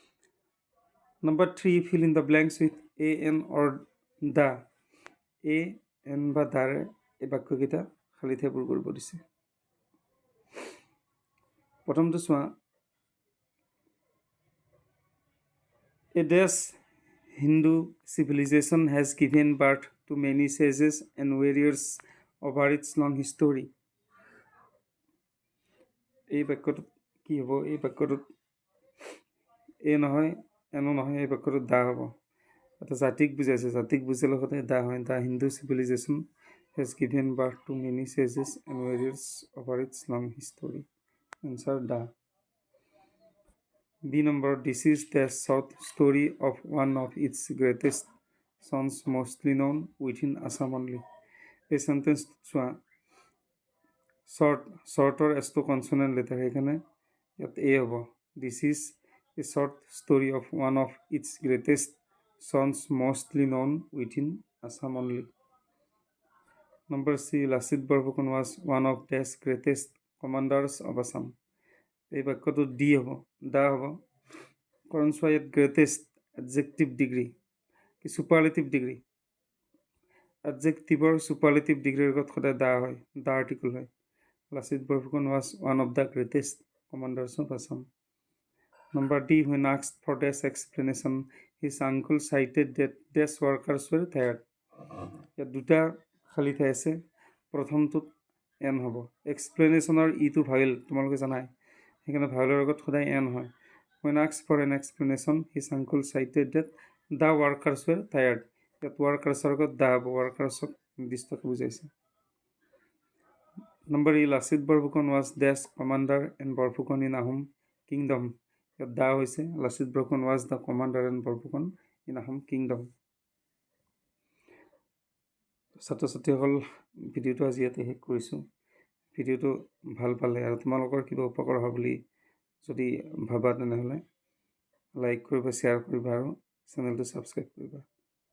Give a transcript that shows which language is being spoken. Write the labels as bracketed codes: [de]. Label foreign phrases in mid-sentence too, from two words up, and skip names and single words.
[en] Number 3, fill in the blanks with a, an or the. [as] এ, এন বা দাৰে এই বাক্যকেইটা খালী ঠাইবোৰ কৰিব দিছে। প্ৰথমটো চোৱা, [en] এ ডেছ Hindu civilization has given birth to many sages and warriors over its long history. [as] এই বাক্যটোত কি হ'ব? এই বাক্যটোত এ নহয়, এনো নহয়, এই বাক্যটোত দা হ'ব। এটা জাতিক বুজাইছে, জাতিক বুজালে সদায় দা হয়। [en] The Hindu civilization has given birth to many sages and warriors over its long history. Answer da. B number, this is the short story of one of its greatest sons, mostly known within Assam only. [as] এই সেন্টেন্স চোৱা, শৰ্টৰ এছটো [en] consonant letter, [as] সেইকাৰণে ইয়াত এ হ'ব। [en] This is a short story of one of its greatest sons mostly known within Assam only. Number C, Lasit Borphukan was one of the greatest commanders of Assam. [as] এই বাক্যটো ডি হ'ব, দা হ'ব। কাৰণ চোৱা, ইয়াত গ্ৰেটেষ্ট [en] adjective degree [as] কি [en] superlative degree, [as] এডজেক্টিভৰ [en] superlative degree [as] লগত সদায় দা হয়, [en] the article [as] হয়। [en] Lasit Borphukan was one of the greatest commanders of Assam. Number D, when asked for this explanation, his uncle cited that these workers were tired. [as] ইয়াত দুটা খালী ঠাই আছে, প্ৰথমটোত এন হ'ব। এক্সপ্লেনেশ্যনৰ ইটো ভাৱেল, তোমালোকে জানাই, সেইকাৰণে ভাৱেলৰ লগত সদায় এন হয়। [en] When asked for an explanation, his uncle cited that the workers were tired. [as] ইয়াত ৱৰ্কাৰ্ছৰ লগত দা হ'ব, ৱৰ্কাৰ্ছক নিৰ্দিষ্টকৈ বুজাইছে। [en] Number E, Lasit Borphukan was this commander and Borphukan in Ahom kingdom. [as] ইয়াত দা হৈছে, [en] Lasit Borphukan was the commander and Borphukan in Ahom kingdom. [as] ছাত্ৰ ছাত্ৰীসকল, ভিডিঅ'টো আজি ইয়াতে শেষ কৰিছোঁ। ভিডিঅ'টো ভাল পালে আৰু তোমালোকৰ কিবা উপকাৰ হোৱা বুলি যদি ভাবা, তেনেহ'লে লাইক কৰিবা, শ্বেয়াৰ কৰিবা আৰু চেনেলটো ছাবস্ক্ৰাইব কৰিবা।